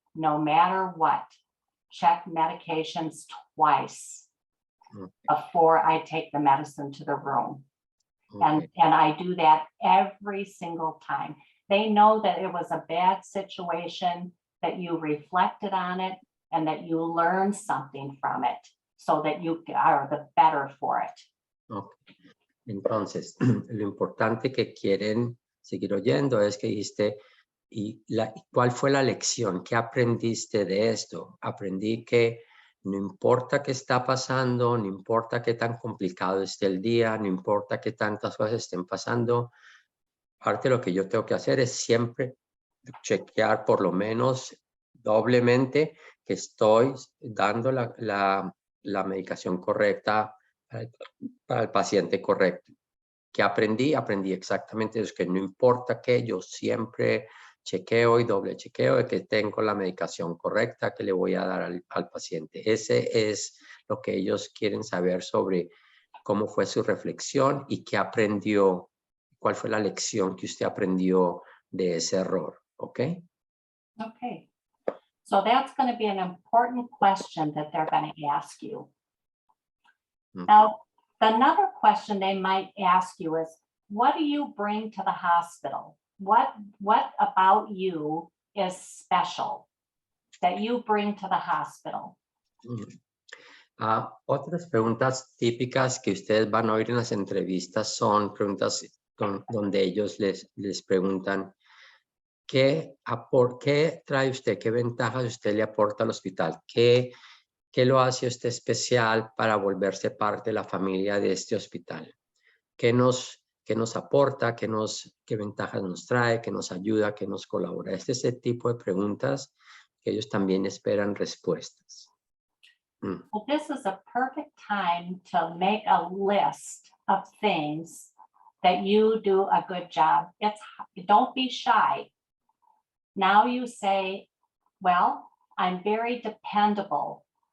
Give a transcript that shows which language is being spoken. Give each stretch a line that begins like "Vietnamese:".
English: no matter what, check medications twice before I take the medicine to the room. Okay. And I do that every single time. They know that it was a bad situation, that you reflected on it, and that you learned something from it so that you are the better for it. Okay.
Spanish: Entonces, lo importante que quieren seguir oyendo es que dijiste, ¿cuál fue la lección? ¿Qué aprendiste de esto? Aprendí que no importa qué está pasando, no importa qué tan complicado esté el día, no importa qué tantas cosas estén pasando, parte de lo que yo tengo que hacer es siempre chequear por lo menos doblemente que estoy dando la medicación correcta para el paciente correcto. ¿Qué aprendí? Aprendí exactamente eso, que no importa qué, yo siempre chequeo y doble chequeo de que tengo la medicación correcta que le voy a dar al paciente. Ese es lo que ellos quieren saber sobre cómo fue su reflexión y qué aprendió, cuál fue la lección que usted aprendió de ese error. ¿Ok?
English: Okay. So that's going to be an important question that they're going to ask you. Now, another question they might ask you is, what do you bring to the hospital? What about you is special that you bring to the hospital?
Spanish: Otras preguntas típicas que ustedes van a oír en las entrevistas son preguntas donde ellos les preguntan, ¿qué trae usted? ¿Qué ventajas usted le aporta al hospital? ¿Qué lo hace usted especial para volverse parte de la familia de este hospital? ¿Qué nos aporta? ¿Qué ventajas nos trae? ¿Qué nos ayuda? ¿Qué nos colabora? Este es el tipo de preguntas que ellos también esperan respuestas.
English: Well, this is a perfect time to make a list of things that you do a good job. Don't be shy. Now you say, well, I'm very dependable.